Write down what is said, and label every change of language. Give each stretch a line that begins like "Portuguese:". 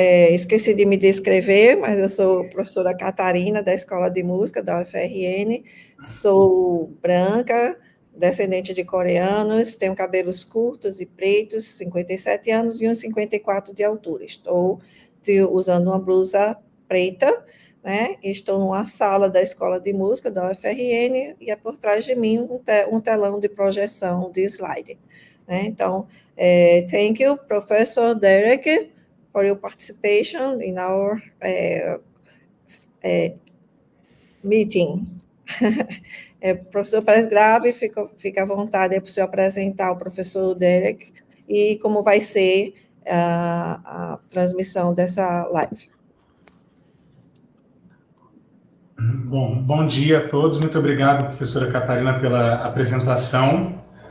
Portuguese: Esqueci de me descrever, mas eu sou professora Catarina, da Escola de Música da UFRN, sou branca, descendente de coreanos, tenho cabelos curtos e pretos, 57 anos e 1,54 de altura. Estou usando uma blusa preta, né? Estou numa sala da Escola de Música da UFRN e é por trás de mim um telão de projeção de slide. Né?
English: Então, thank you, Professor Derek, for your participation in our meeting.
Portuguese: Professor Presgrave, fica à vontade para o senhor apresentar o professor Derek e como vai ser a transmissão dessa live. Bom dia a todos. Muito obrigado, professora Catarina, pela apresentação.